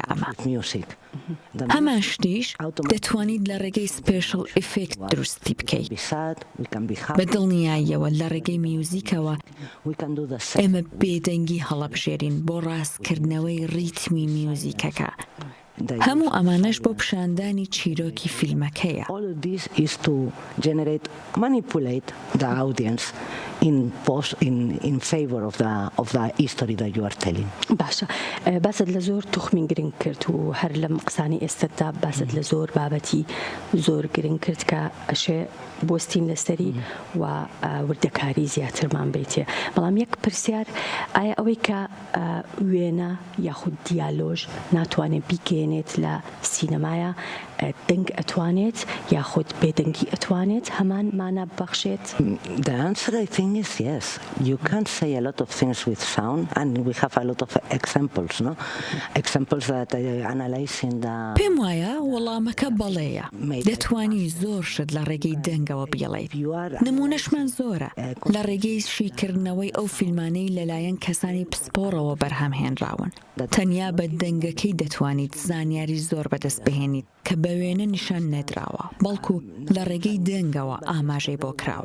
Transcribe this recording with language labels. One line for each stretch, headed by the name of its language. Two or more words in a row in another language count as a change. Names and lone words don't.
Central Kurdish: ئەمە هەمان شتیش دەتوانیت لە ڕێگەی
English: special effect
Central Kurdish: دروستی بکەیت بە دڵنیاییەوە لە ڕێگەی میوزیکەوە ئێمە بێدەنگی هەڵەبژێرین بۆ ڕاستکردنەوەی ڕیتمی میوزیکەکە. هەموو ئەمانەش بۆ پیشاندانی چیرۆکی فیلمەکەیە.
English: in favor of the history that you are telling.
Central Kurdish: باشە باست لە زۆر توخمی گرنگ کرد و هەر لەم قسانی ئێستادا باست لە زۆر بابەتی زۆر گرنگ کرد کە ئەشێ بۆستین لەسەری و وردەکاری زیاترمان بیتێ. بەڵام یەک پرسیار ئایا ئەوەی کە وێنە یاخود دیالۆژ ناتوانێت بیگەێنێت لە سینەمایە دەنگ ئەتوانێت یاخود بێدەنگی ئەتوانێت هەمان مانە بەخشێت؟
English: The answer I think is yes. You can say a lot of things with sound and we have a lot of examples, no? Examples that I analyze in the...
Central Kurdish: پێم وایە وەڵامەکە بەڵێیە دەتوانی زۆر شت لە ڕێگەی دەنگەوە بڵێیت. نمونەشمان زۆرە لە ڕێگەی شیکردنەوەی ئەو فیلمانەی لەلایەن کەسانی پسپۆڕەوە بەرهەمهێنراون. تەنیا بە دەنگەکەی دەتوانیت زانیاری زۆر بەدەست بهێنیت کە بە وێنە نیشان نەدراوە بەڵکو لە ڕێگەی دەنگەوە ئاماژەی بۆ کراوە.